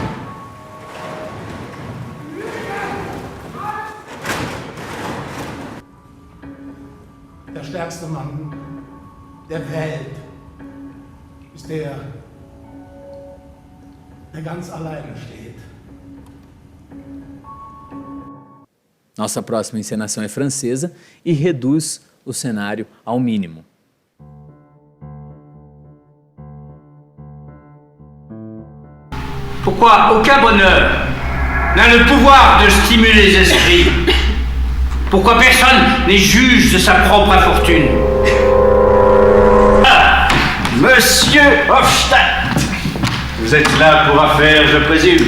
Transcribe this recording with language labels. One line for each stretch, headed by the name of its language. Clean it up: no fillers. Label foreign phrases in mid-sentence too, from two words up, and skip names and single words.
German: Der stärkste Mann der Welt ist der ganz alleine steht.
Portuguese: Nossa próxima encenação é francesa e reduz o cenário ao mínimo.
French: Pourquoi aucun bonheur n'a le pouvoir de stimuler les esprits? Pourquoi personne n'est juge de sa propre infortune? Ah, Monsieur Hofstadt, Vous êtes là pour affaire, je présume?